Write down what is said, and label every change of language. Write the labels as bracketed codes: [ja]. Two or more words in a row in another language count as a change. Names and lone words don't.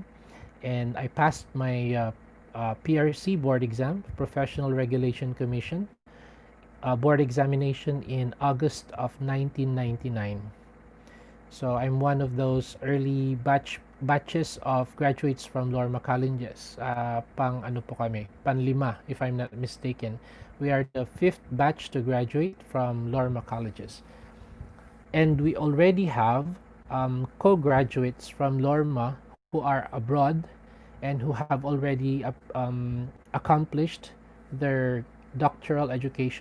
[en] And I passed my PRC board exam, Professional Regulation Commission, board examination in August of 1999. So I'm one of those early batches of graduates from LORMA Colleges. [tl] Pang ano po kami, panlima [en] if I'm not mistaken. We are the fifth batch to graduate from LORMA Colleges. And we already have co-graduates from LORMA who are abroad and who have already accomplished their doctoral education.